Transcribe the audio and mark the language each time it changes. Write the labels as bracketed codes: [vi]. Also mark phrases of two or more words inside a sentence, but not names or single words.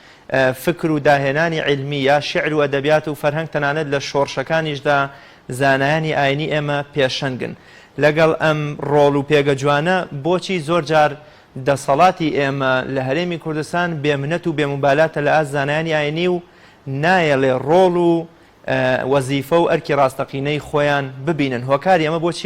[ckb] فکر و داهێنانی علمی یا شعر و ئەدەبیات و فەرهەنگ تەنانەت لە شۆڕشەکانیشدا زانایانی ئاینی ئێمە پێشەنگن لەگەڵ ئەم ڕۆڵ و پێگە جوانە بۆچی زۆر جار دەسەڵاتی ئێمە لە هەرێمی کوردستان بێمنەت و بێموبالاتە لە ئاز زانایانی ئاینی و نایەڵێ ڕۆڵ و وەزیفە و ئەرکی ڕاستەقینەی خۆیان ببینن هۆکاری ئەمە بۆ چی ئەگەڕێتەوە؟ [ar] بسم الله الرحمن الرحيم. الحمد لله رب العالمين، والصلاة والسلام على أشرف الأنبياء والمرسلين، سيدنا محمد وعلى آله وصحبه أجمعين. أما بعد،